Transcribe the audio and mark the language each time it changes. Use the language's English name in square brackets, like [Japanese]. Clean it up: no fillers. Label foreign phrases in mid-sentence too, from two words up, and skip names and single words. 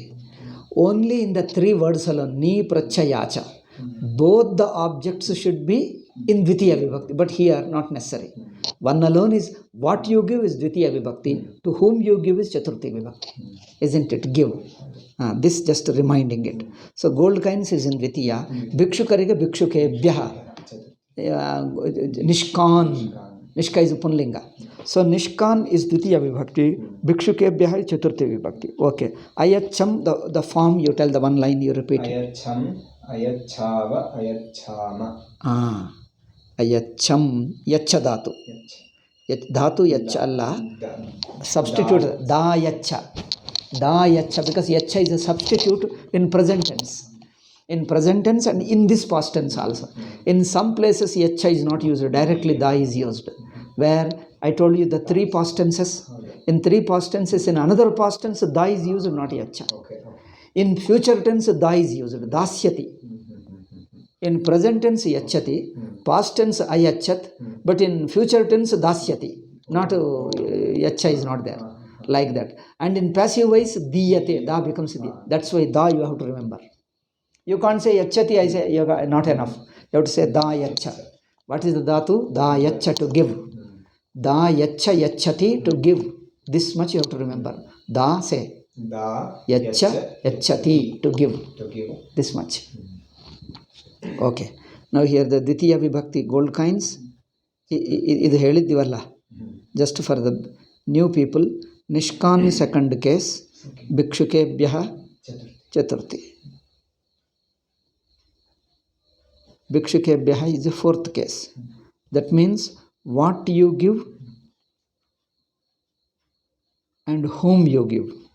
[English] Only in the 3 words alone, [Sanskrit] नी, प्रच्छ, याच, [English] both the objects should be in [Sanskrit] द्वितीया विभक्ति, [English] but here not necessary. One alone is what you give is [Sanskrit] द्वितीया विभक्ति, [English] to whom you give is [Sanskrit] चतुर्थी विभक्ति. [English] Isn't it? Give. This just reminding it. So gold coins is in Dvitiya. [Sanskrit] Bhikshukarige Bhikshukebhyah. [English] Nishkan. Nishka is Punlinga. So Nishkan is [Sanskrit] द्वितीया विभक्ति. [English] Bhikshukebhyah is [Sanskrit] चतुर्थी विभक्ति. [English] Okay. Ayacham, the form you tell, the one line you repeat. [Sanskrit] अयाचम्, अयाचाव, अयाचाम. अयाचम्, याच धातु. धातु याच alla. Substitute दा याच. दा याच, [English] because yacha is a substitute in present tense. In present tense and in this past tense also. In some places yacha is not used, directly da is used. Where I told you the 3 past tenses. In 3 past tenses, in another past tense, da is used, not yacha. In future tense, da is used, dasyati. In present tense, yachati. Past tense, ayachat. But in future tense, dasyati. Not yacha is not there. Like that. And in passive voice, diyate. Da becomes di. That's why da you have to remember. You can't say yachati, I say not enough. You have to say [Sanskrit] दा याच. [English] What is the dhatu? [Sanskrit] दा याच, [English] to give. [Sanskrit] दा याच याचति, [English] to give. This much you have to remember. Da, say. Da [Sanskrit] याच याचति, [English] to give. This much. Okay. Now here the [Sanskrit] द्वितीया विभक्ति [English] gold coins. [Kannada] ಇದು ಹೇಳಿದ್ದೀವಲ್ಲ, [English] Just for the new people, Nishkami second case, [Sanskrit] भिक्षुकेभ्यः चतुर्थी. [English] Bhikshukebhyah is the fourth case. That means what you give and whom you give.